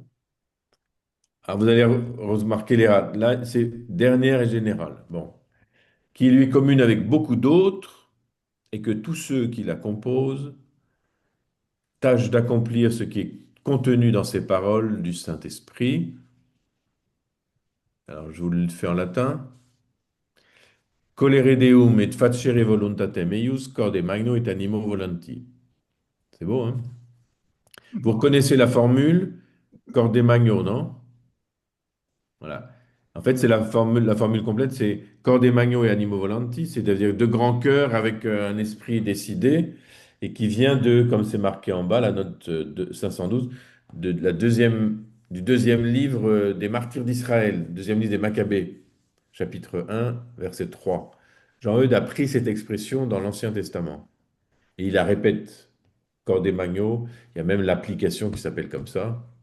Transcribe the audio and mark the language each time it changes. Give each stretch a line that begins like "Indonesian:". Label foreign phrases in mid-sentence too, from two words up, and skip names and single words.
French: Alors vous allez remarquer là, c'est dernière et générale. Bon. Qui lui est commune avec beaucoup d'autres, et que tous ceux qui la composent tâchent d'accomplir ce qui est contenu dans ces paroles du Saint-Esprit. Alors je vous le fais en latin.
Latin: Colere Deum et facere voluntatem eius, corde magno et animo volenti.
French: C'est beau, hein? Vous reconnaissez la formule
Latin: corde magno,
French: non? Voilà. En fait, c'est la formule complète, c'est
Latin: Corde magno et animo volenti,
French: c'est-à-dire de grand cœur avec un esprit décidé, et qui vient comme c'est marqué en bas, la note de 512, du deuxième livre des Martyrs d'Israël, deuxième livre des Maccabées, chapitre 1, verset 3. Jean-Eudes a pris cette expression dans l'Ancien Testament, et il la répète,
Latin: Corde magno,
French: il y a même l'application qui s'appelle comme ça.